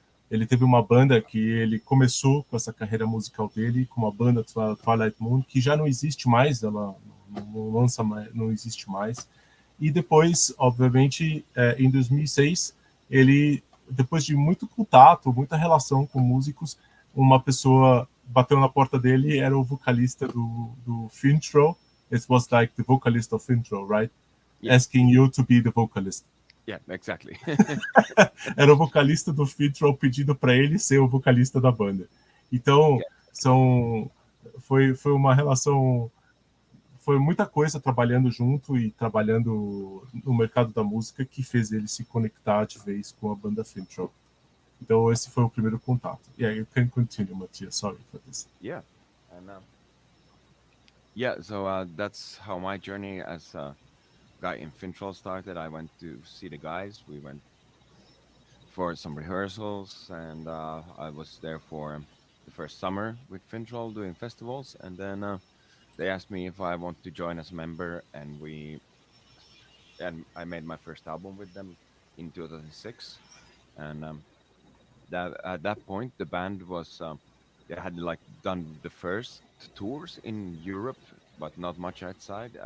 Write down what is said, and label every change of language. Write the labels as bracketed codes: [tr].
[pt] Ele teve uma banda que ele começou com essa carreira musical dele, com uma banda Twilight Moon, que já não existe mais, ela não lança mais, não existe mais. E depois, obviamente, em 2006, ele, depois de muito contato, muita relação com músicos, uma pessoa bateu na porta dele, era o vocalista do Fintroll. [en] It was like the vocalist of Fintroll, right? Yeah. Asking you to be the vocalist. Yeah, exactly. [pt] Era o vocalista do Fintroll pedindo para ele ser o vocalista da banda. Então, foi uma relação, foi muita coisa trabalhando junto e trabalhando no mercado da música que fez ele se conectar de vez com a banda Fintroll. Então, esse foi o primeiro contato. [en] Yeah, you can continue, Matthias. Sorry for this. Yeah, and yeah, so that's how my journey as a guy in Fintroll started. I went to see the guys. We went for some rehearsals, and I was there for the first summer with Fintroll doing festivals, and then they asked me if I want to join as a member, and I made my first album with them in 2006, and that at that point the band was they had like done the first tours in Europe, but not much outside.